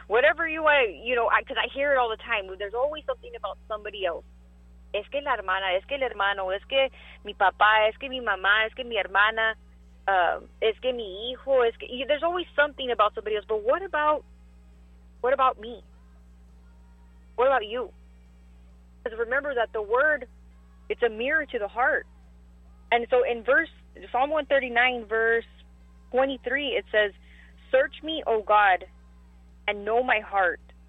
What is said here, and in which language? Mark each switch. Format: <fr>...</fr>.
<en>Whatever you want, you know, because I hear it all the time. There's always something about somebody else.</en> <es>Es que la hermana, es que el hermano, es que mi papá, es que mi mamá, es que mi hermana, es que mi hijo, es que...</es> <en>There's always something about somebody else, but what about me? What about you? Because remember that the word, it's a mirror to the heart. And so in Psalm 139, verse 23, it says, "Search me, O God, and know my heart."</en>